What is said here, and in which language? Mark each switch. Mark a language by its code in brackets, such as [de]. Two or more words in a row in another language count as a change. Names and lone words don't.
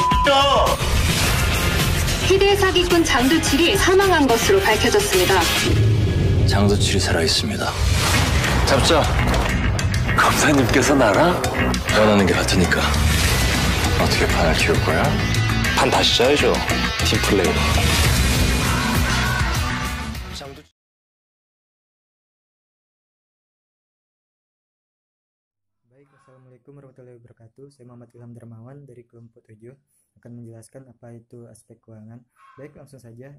[ko] 희대 사기꾼 장두칠이 사망한 것으로 밝혀졌습니다. 장두칠이 살아있습니다. 잡자. 검사님께서 나랑? 원하는 게 같으니까. 어떻게 판을 키울 거야? 판 다시 짜야죠. 팀플레이로. [ar] Baik, السلام عليكم ورحمة الله وبركاته. [id] Saya Muhammad Ilham Darmawan dari kelompok 7 akan menjelaskan apa itu aspek keuangan. Baik, langsung saja.